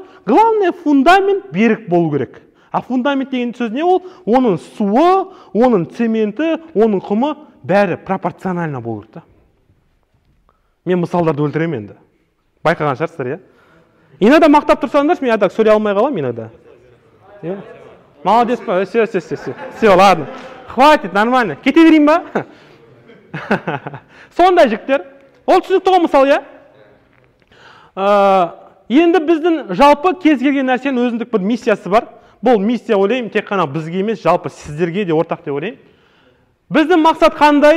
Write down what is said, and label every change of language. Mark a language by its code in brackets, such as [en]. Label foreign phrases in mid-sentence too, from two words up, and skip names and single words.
[kk] Главное, фундамент берік болу керек. Фундамент деген сөз не ол? Оның суы, оның цементі, оның құмы бәрі пропорционально болу керек. Мен мысалдарды өлтіремін енді. Байқаған шығарсыздар, Иногда мақтап тұрсаңдар, мен так сөйлей алмай қалам иногда. Молодец па? [ru] Все, ладно. Хватит, нормально. [kk] Кете берейін ба? Сондай жігіттер. Ол түсінікті ғой мысал, Енді біздің жалпы кез келген нәрсенің өзіндік бір миссиясы бар. Бұл миссия ойлаймын, тек қана бізге емес, жалпы сіздерге де ортақ деп ойлаймын. Біздің мақсат қандай?